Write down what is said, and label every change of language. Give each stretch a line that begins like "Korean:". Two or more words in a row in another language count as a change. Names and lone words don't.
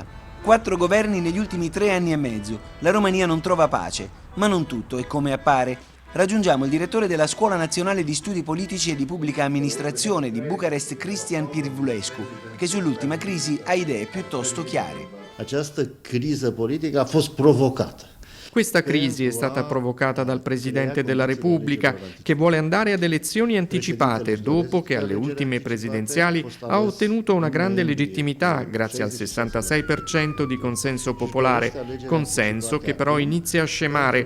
Italian: 4 governi negli ultimi 3 anni e mezzo. La Romania non trova pace, ma non tutto è come appare. Raggiungiamo il direttore della Scuola Nazionale di Studi Politici e di Pubblica Amministrazione di Bucarest, Cristian Pirvulescu, che sull'ultima crisi ha idee piuttosto chiare.
Romanian: Această criză politică a fost provocată.
Italian: Questa crisi è stata provocata dal Presidente della Repubblica, che vuole andare ad elezioni anticipate dopo che alle ultime presidenziali ha ottenuto una grande legittimità grazie al 66% di consenso popolare, consenso che però inizia a scemare.